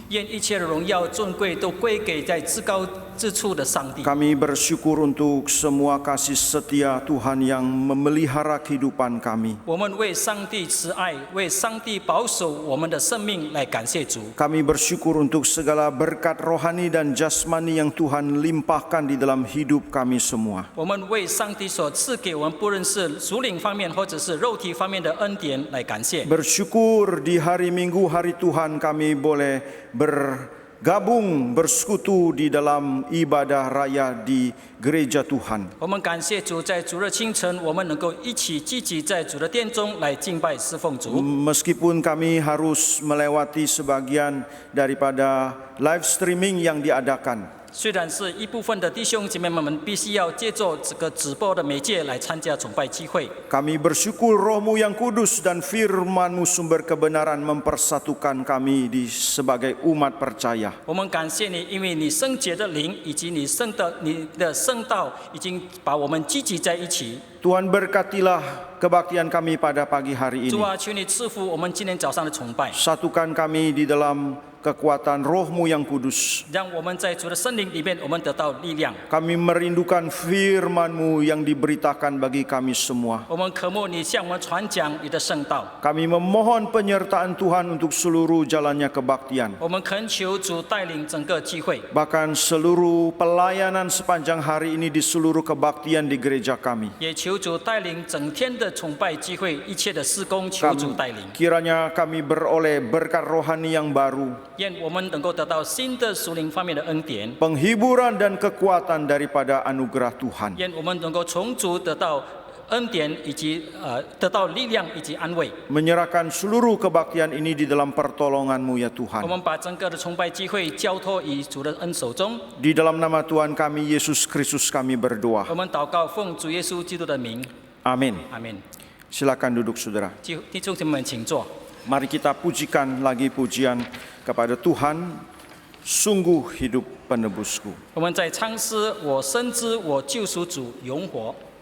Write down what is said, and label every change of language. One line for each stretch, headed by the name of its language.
Chinese: 愿一切的荣耀、尊贵都归给在至高之处的上帝。
Indonesian: Kami bersyukur untuk semua kasih setia Tuhan yang memelihara kehidupan kami.
Chinese: 我们为上帝慈爱，为上帝保守我们的生命来感谢主。
Indonesian: Kami bersyukur untuk segala berkat rohani dan jasmani yang Tuhan limpahkan di dalam hidup kami semua.
Chinese: 我们为上帝所赐给我们，不论是属灵方面或者是肉体方面的恩典来感谢。
Indonesian: Bersyukur di hari Minggu, hari Tuhan, kami boleh bergabung, bersekutu di dalam ibadah raya di gereja Tuhan.
Chinese: 我们感谢主，在主日清晨，我们能够一起积极在主的殿中来敬拜侍奉主。
Indonesian: Meskipun kami harus melewati sebagian daripada live streaming yang diadakan.
Chinese: 虽然是一部分的弟兄姐妹们必须要借助这个直播的媒介来参加崇拜聚会，
Indonesian: Kami bersyukur Roh-Mu yang kudus dan firman-Mu sumber kebenaran mempersatukan kami sebagai umat percaya.
Chinese: 我们感谢你，因为你圣洁的灵以及你的圣道已经把我们聚集在一起。
Indonesian: Tuhan berkatilah kebaktian kami pada pagi hari
Chinese: 主
Indonesian: ini.
Chinese: 啊，求你赐福我们今天早上的崇拜，
Indonesian: Satukan kami di dalam kekuatan Roh-Mu yang kudus.
Chinese: 让我们在主的圣灵里面，我们得到力量。
Indonesian: Kami merindukan firman-Mu yang diberitakan bagi kami semua.
Chinese: 我们渴慕你向我们传讲你的圣道，
Indonesian: Kami memohon penyertaan Tuhan untuk seluruh jalannya kebaktian.
Chinese: 我们恳求主带领整个聚会，
Indonesian: Bahkan seluruh pelayanan sepanjang hari ini di seluruh kebaktian di gereja kami.
Chinese: 也求主带领整天的崇拜聚会一切的事工，求主带领。
Indonesian: Kiranya kami beroleh berkat rohani yang baru,
Chinese: 愿我们能够得到新的属灵方面的恩典，
Indonesian: penghiburan dan kekuatan daripada anugerah Tuhan.
Chinese: 愿我们能够从主得到恩典以及得到力量以及安慰。
Indonesian: Menyerahkan seluruh kebaktian ini di dalam pertolongan-Mu ya
Chinese: 我
Indonesian: Tuhan.
Chinese: 们把整个的崇拜机会交托于主的恩手中。
Indonesian: Di dalam nama Tuhan kami Yesus Kristus kami berdoa.
Chinese: 我们祷告，奉主耶稣基督的名，
Indonesian: Amin.
Chinese: 阿门。
Indonesian: Silakan duduk saudara.
Chinese: 弟兄姐妹们，请坐。
Indonesian: Mari kita pujikan lagi pujian kepada Tuhan, sungguh hidup penebusku.
Chinese: 我们在唱诗，我深知我救赎主永活。